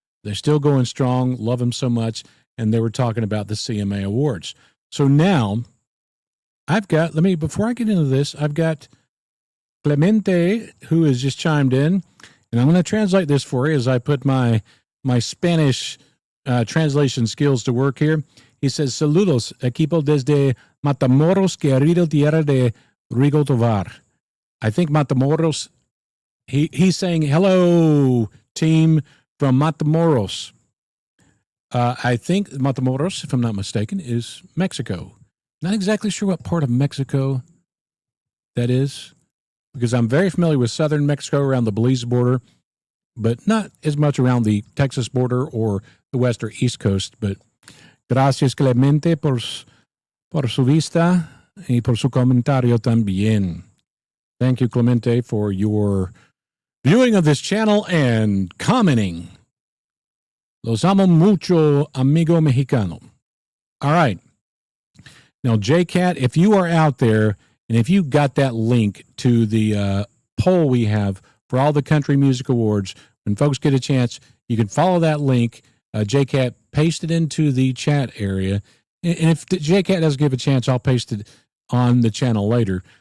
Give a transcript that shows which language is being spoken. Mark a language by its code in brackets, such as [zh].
[en] They're still going strong, love them so much, and they were talking about the CMA Awards. So now, before I get into this, I've got Clemente, who has just chimed in, and I'm going to translate this for you as I put my Spanish translation skills to work here. [es] He says, saludos, equipo desde Matamoros, querido tierra de Rigo Tovar. [en] I think Matamoros, he's saying, hello, team from Matamoros. I think Matamoros, if I'm not mistaken, is Mexico. Not exactly sure what part of Mexico that is, because I'm very familiar with southern Mexico around the Belize border, but not as much around the Texas border or the west or east coast. [es] But gracias, Clemente, por su vista y por su comentario también. [en] Thank you, Clemente, for your viewing of this channel and commenting. [es] Los amo mucho, amigo mexicano. [en] All right. Now, JCat, if you are out there and if you got that link to the poll we have for all the Country Music Awards, when folks get a chance, you can follow that link. JCat, paste it into the chat area. And if JCat doesn't give a chance, I'll paste it on the channel later.